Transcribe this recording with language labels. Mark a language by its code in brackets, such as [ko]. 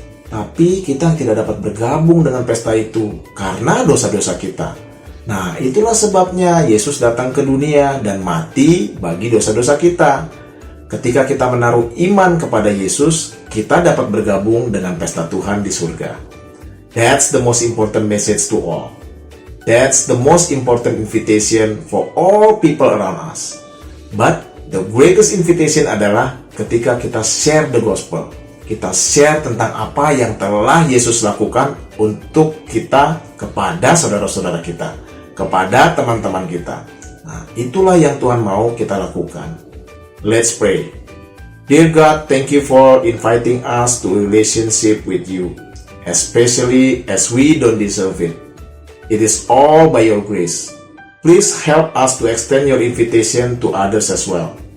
[id] Tapi kita tidak dapat bergabung dengan pesta itu karena dosa-dosa kita. Nah, itulah sebabnya Yesus datang ke dunia dan mati bagi dosa-dosa kita. Ketika kita menaruh iman kepada Yesus, kita dapat bergabung dengan pesta Tuhan di surga. [en] That's the most important message to all. That's the most important invitation for all people around us. But the greatest invitation [id] adalah ketika kita [en] share the gospel. [id] Kita share tentang apa yang telah Yesus lakukan untuk kita kepada saudara-saudara kita, kepada teman-teman kita. Nah, itulah yang Tuhan mau kita lakukan. [en] Let's pray. Dear God, thank you for inviting us to a relationship with you, especially as we don't deserve it. It is all by your grace. Please help us to extend your invitation to others as well.